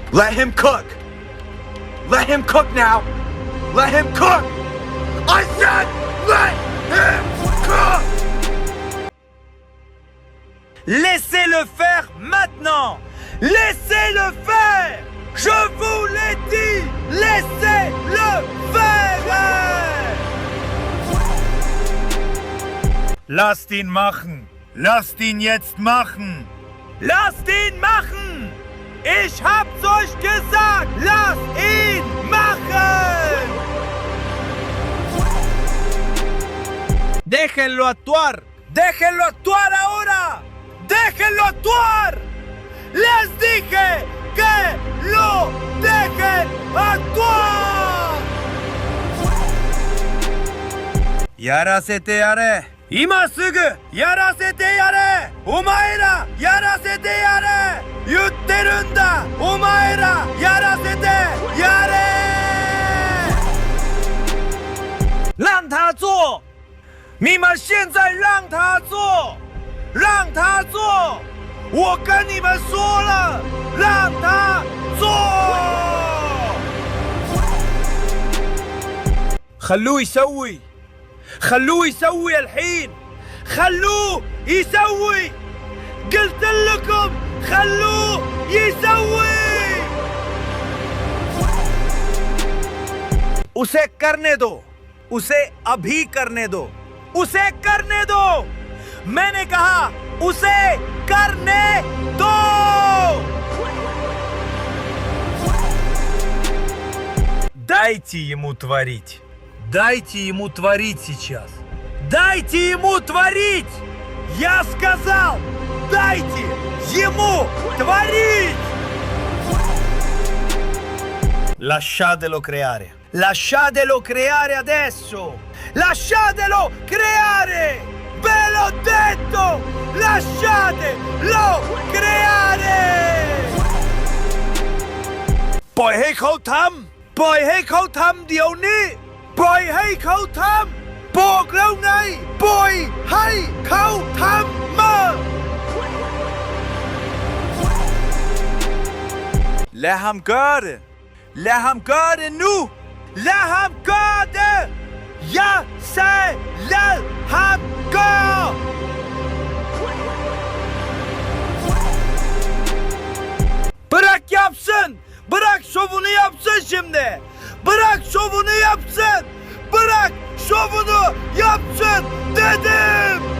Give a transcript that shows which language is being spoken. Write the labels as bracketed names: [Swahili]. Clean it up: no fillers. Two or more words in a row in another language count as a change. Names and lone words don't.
[English] Let him cook. Let him cook now. Let him cook. I said let him cook. [French] Laissez-le faire maintenant. Laissez-le faire. Je vous l'ai dit. Laissez-le faire. [German] Lasst ihn machen. Lasst ihn jetzt machen. Lasst ihn machen. Ich hab's euch gesagt. Lasst ihn machen. [Spanish] Déjenlo actuar. Déjenlo actuar ahora. Déjenlo actuar. Les dije que lo dejen actuar. [Japanese] Yarasete 今すぐやらせてやれ。お前らやらせてやれ。言ってるんだ。お前らやらせてやれ。 [Chinese] 让他做。你们现在让他做，让他做。我跟你们说了，让他做。 [Arabic] خلوه يسوي. خلوه يسوي الحين. خلوه يسوي. قلت لكم خلوه يسوي. [Hindi] उसे करने दो. उसे अभी करने दो. उसे करने दो. मैंने कहा उसे करने दो. [Russian] Дайте ему творить. Дайте ему творить сейчас. Дайте ему творить! Я сказал, дайте ему tворить! [Italian] Lasciatelo creare. Lasciatelo creare adesso. Lasciatelo creare! Ve l'ho detto! Lasciatelo creare! [Thai] ปล่อยให้เขาทำ ปล่อยให้เขาทำเดี๋ยวนี้ ปล่อยให้เขาทำ บอกแล้วไง ปล่อยให้เขาทำมา [Danish] Lad ham gøre det. Lad ham gøre det nu. Lad ham gøre det. Jeg sagde, lad ham gøre. [Turkish] Bırak yapsın. Bırak şovunu yapsın şimdi. Bırak şovunu yapsın. Bırak şovunu yapsın dedim.